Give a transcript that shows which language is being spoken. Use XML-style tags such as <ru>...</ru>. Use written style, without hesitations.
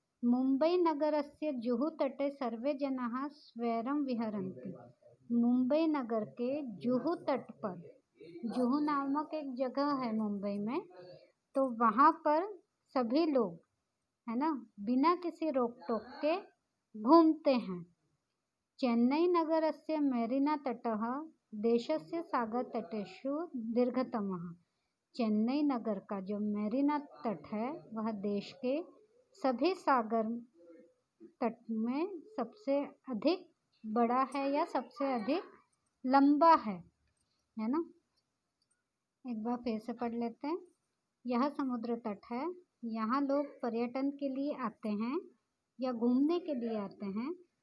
<sa>मुंबई नगरस्य जुहू तटे सर्वे जनाः स्वैरं विहरन्ति,</sa> <hi>मुंबई नगर के जुहू तट पर, जुहू नामक एक जगह है मुंबई में, तो वहाँ पर सभी लोग, है ना, बिना किसी रोक टोक के घूमते हैं।</hi> <sa>चेन्नई नगरस्य मेरिना तटः देशस्य सागरतटेषु दीर्घतमः।</sa> <hi>चेन्नई नगर का जो मेरिना तट है वह देश के सभी सागर तट में सबसे अधिक बड़ा है या सबसे अधिक लंबा है ना। एक बार फिर से पढ़ लेते हैं। यह समुद्र तट है, यहाँ लोग पर्यटन के लिए आते हैं या घूमने के लिए आते हैं।</hi>